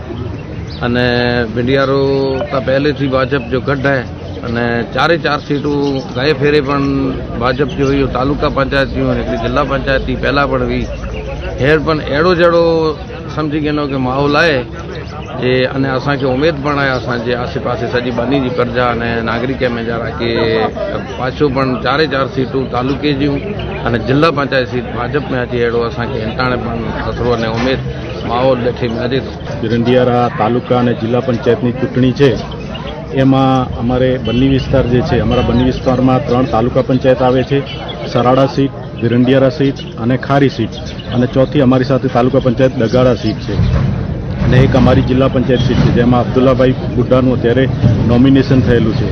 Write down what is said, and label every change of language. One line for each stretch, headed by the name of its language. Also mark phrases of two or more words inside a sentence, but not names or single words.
Kachhi: अने भिंडियारो त पहलेथी भाजप जो गढ़ है અને 4 सीटूं गए फेरे पण भाजप जो हुई तालुका पंचायत थी हिकिड़ी जिला पंचायत थी पहला पण हुई हेर पण अहिड़ो जहिड़ो सम्झी गिनो कि माहौल आहे जे अने असांखे उमेद पण आहे असांजे आसे पासे सॼी बनी जी प्रजा अने नागरिक में जरा के पाछो पण 4 सीटूं तालुके जूं अने जिला पंचायत सीट भाजप में अची अहिड़ो असांखे हिंटाणे पण असरो अने उमेद माहौल ॾिठे में अचे थो.
Gujarati: ભીરંડિયારા તાલુકા અને જિલ્લા પંચાયતની ચૂંટણી છે. એમાં અમારે બન્ની વિસ્તાર જે છે, અમારા બન્ની વિસ્તારમાં 3 તાલુકા પંચાયત આવે છે, સરાડા સીટ, ભીરંડિયારા સીટ અને ખારી સીટ, અને ચોથી અમારી સાથે તાલુકા પંચાયત ડગાળા સીટ છે, અને એક અમારી જિલ્લા પંચાયત સીટ છે જેમાં અબ્દુલ્લાભાઈ બુઢાનું અત્યારે નોમિનેશન થયેલું છે.